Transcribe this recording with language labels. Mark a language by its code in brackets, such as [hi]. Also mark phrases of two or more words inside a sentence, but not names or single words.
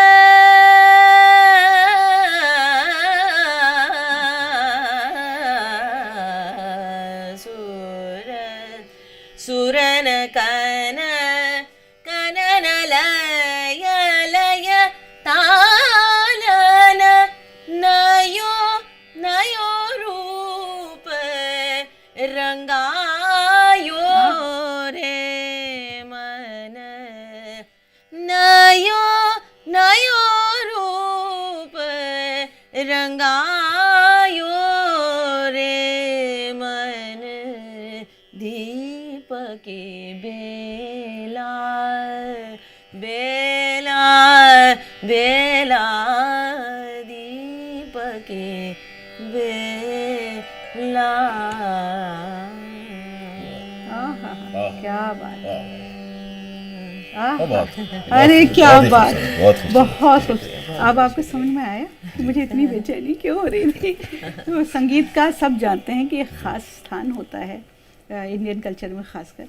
[hi] सुर सुरन कन कनन लय लय तालन नयो नयो रूप रंगायो रे मन नयो नयो रूप रंगायो रे मन दीपके बेला बेला बेला दीपके बेला। आहा, क्या बात है। बहुत अरे क्या बहुत ही बात, खूबसूरत, बहुत बहुत खूबसूरत। अब आपको समझ में आया कि मुझे इतनी बेचैनी क्यों हो रही थी। तो संगीत का सब जानते हैं कि एक ख़ास स्थान होता है [en] Indian culture [hi] में ख़ासकर।